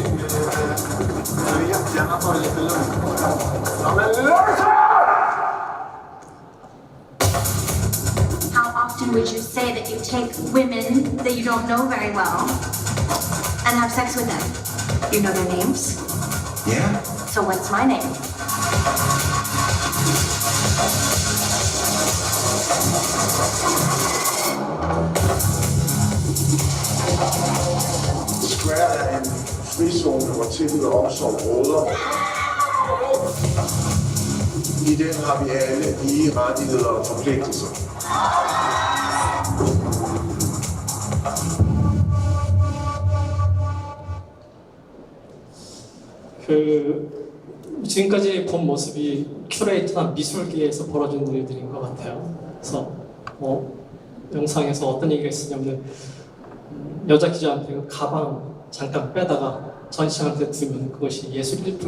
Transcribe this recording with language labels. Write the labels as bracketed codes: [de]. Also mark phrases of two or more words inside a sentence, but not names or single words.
[sv] Jag vill jättegärna ta det lite lugnt. Ja, men lugnt! [en] How often would you say that you take women that you don't know very well and have sex with them? You know their names? Yeah. So what's my name? [da] Square er en frizone, hvor tillid og omsorg råder. I den har vi alle lige rettigheder og forpligtelser. [ko] 지금까지 본 모습이 큐레이터나 미술계에서 벌어지는 일들인 것 같아요. 그래서 영상에서 어떤 얘기가 있었냐면 여자 기자한테 가방 잠깐 빼다가 전시장한테 두면 그것이 예술 일품이